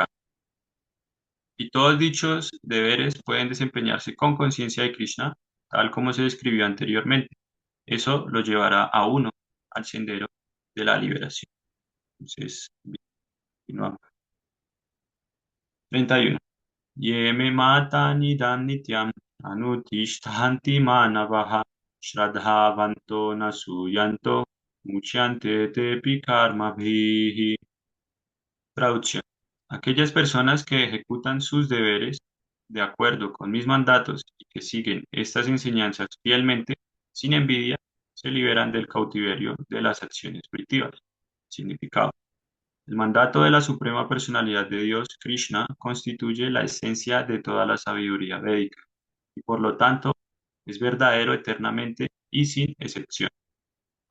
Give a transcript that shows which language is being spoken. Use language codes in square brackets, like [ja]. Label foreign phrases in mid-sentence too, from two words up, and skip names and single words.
[es] Y todos dichos deberes pueden desempeñarse con conciencia de Krishna, tal como se describió anteriormente. Eso lo llevará a uno al sendero de la liberación. Entonces, continuamos. 31. [sa] Yeme mata nidam nityam anutishtanti manavaha shraddhavanto nasuyanto muchyante tepi karmabhihi. [es] Traducción. Aquellas personas que ejecutan sus deberes de acuerdo con mis mandatos y que siguen estas enseñanzas fielmente, sin envidia, se liberan del cautiverio de las acciones primitivas. Significado. El mandato de la Suprema Personalidad de Dios, Krishna, constituye la esencia de toda la sabiduría védica y por lo tanto es verdadero eternamente y sin excepción.